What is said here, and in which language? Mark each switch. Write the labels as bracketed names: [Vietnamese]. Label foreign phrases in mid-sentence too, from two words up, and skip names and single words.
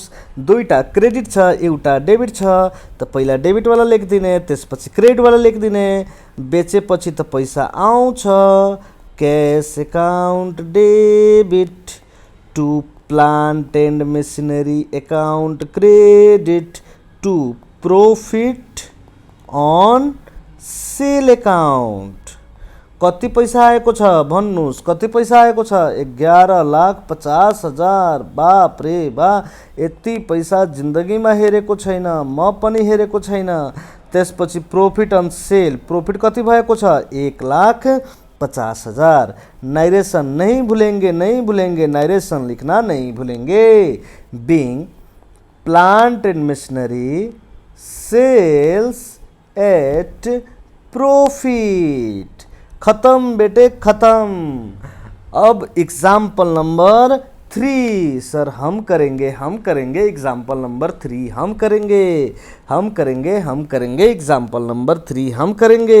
[Nepali] दुईटा क्रेडिट छ, एउटा डेबिट छ। त पहिला डेबिटवाला लेखिदिने, त्यसपछि क्रेडिटवाला लेखिदिने। बेचेपछि त पैसा आउँछ। [English] Cash account debit to plant and machinery account credit to profit on sale account, [Nepali] कति पैसा आएको छ भन्नुस्, कति पैसा आएको छ? 11,50,000। [Hindi] बाप रे बा, [Nepali] यति पैसा जिन्दगीमा हेरेको छैन, म पनि हेरेको छैन। त्यसपछि [English] profit on sale, [Nepali] प्रॉफिट कति भएको छ? 1,50,000। [Hindi] नाइरेशन नहीं भूलेंगे, नहीं भूलेंगे, नाइरेशन लिखना नहीं भूलेंगे। [English] Being plant and machinery sales at profit. [Hindi] खत्म बेटे खत्म। अब [English] example number [Hindi] 3 सर हम करेंगे [English] example number [Hindi] 3 हम करेंगे [English] example number [Hindi] 3 हम करेंगे।